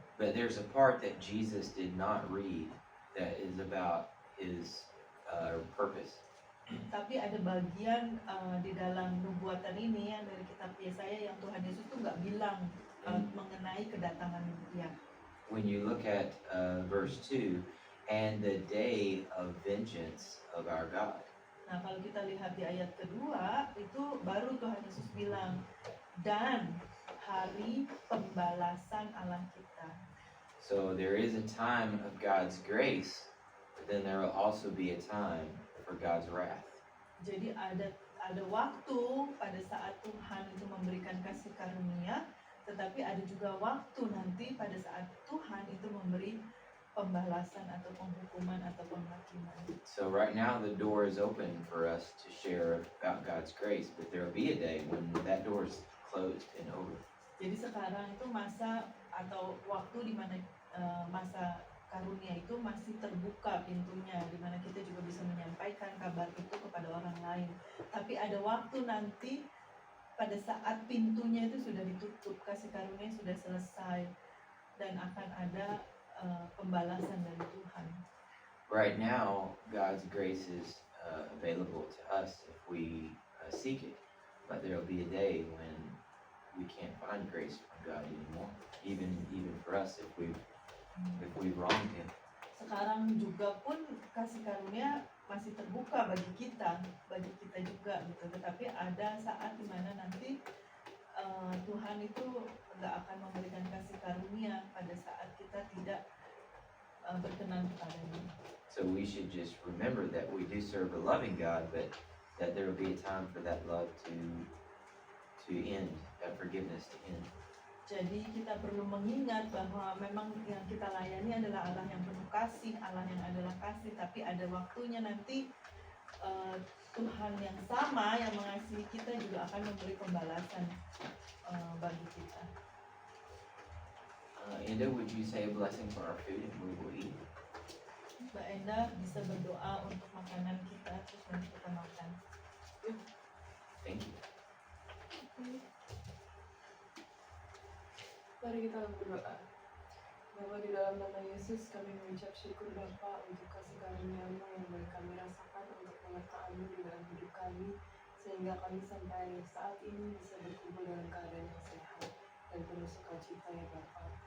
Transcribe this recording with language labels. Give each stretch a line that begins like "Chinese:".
English: But there's a part that Jesus did not read that is about his purpose.
Indonesian: Tapi ada bagian di dalam nubuatan ini yang dari kitab Yesaya yang Tuhan Yesus tuh nggak bilang mengenai kedatangan dia.
English: When you look at verse 2, and the day of vengeance of our God.
Indonesian: Nah, kalau kita lihat di ayat kedua, itu baru Tuhan Yesus bilang, dan hari pembalasan Allah kita.
English: So there is a time of God's grace, but then there will also be a time for God's wrath.
Indonesian: Jadi ada waktu pada saat Tuhan itu memberikan kasih karunia, tetapi ada juga waktu nanti pada saat Tuhan itu memberi pembalasan atau penghukuman atau penghakiman.
English: So right now the door is open for us to share about God's grace, but there will be a day when that door is closed and over.
Indonesian: Jadi sekarang itu masa atau waktu di mana masa karunia itu masih terbuka pintunya, di mana kita juga bisa menyampaikan kabar itu kepada orang lain. Tapi ada waktu nanti pada saat pintunya itu sudah ditutup, kasih karunia sudah selesai, dan akan ada pembalasan dari Tuhan.
English: Right now, God's grace is available to us if we seek it, but there will be a day when we can't find grace from God anymore, even for us if we've wronged Him.
Indonesian: Sekarang juga pun kasih karunia masih terbuka bagi kita juga gitu. Tetapi ada saat dimana nanti Tuhan itu nggak akan memberikan kasih karunia pada saat kita tidak berkenan kepadanya.
English: So we should just remember that we do serve a loving God, but that there will be a time for that love to end, that forgiveness to end.
Indonesian: Jadi kita perlu mengingat bahwa memang yang kita layani adalah Allah yang penuh kasih, Allah yang adalah kasih, tapi ada waktunya nanti Tuhan yang sama yang mengasihi kita juga akan memberi pembalasan bagi kita.
English: Enda, would you say a blessing for our food and we will eat?
Indonesian: Mbak Enda bisa berdoa untuk makanan kita, terus nanti kita makan.
English: Thank you.
Indonesian: Mari kita berdoa. Bapa, di dalam nama Yesus kami mengucap syukur Bapa untuk kasih karunia-Mu yang boleh kami rasakan untuk penyertaan-Mu di dalam hidup kami, sehingga kami sampai saat ini bisa berkumpul dalam keadaan yang sehat dan penuh sukacita ya Bapa.